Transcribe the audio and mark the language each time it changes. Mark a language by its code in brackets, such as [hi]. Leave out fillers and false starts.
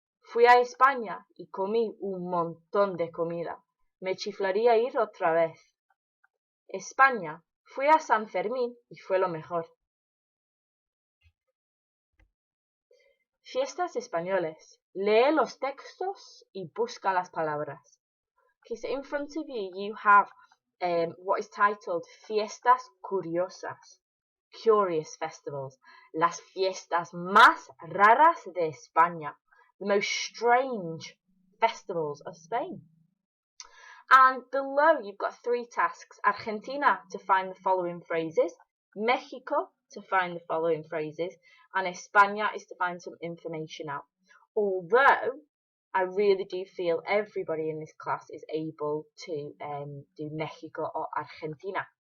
[es] Fui a España y comí un montón de comida. Me chiflaría ir otra vez. España. Fui a San Fermín y fue lo mejor. Fiestas españoles. Lee los textos y busca las palabras. [en] Okay, so in front of you, you have what is titled [es] Fiestas Curiosas. [en] Curious festivals. [es] Las fiestas más raras de España. [en] The most strange festivals of Spain. And below you've got 3 tasks. Argentina to find the following phrases. Mexico to find the following phrases. And España is to find some information out. Although I really do feel everybody in this class is able to do Mexico or Argentina.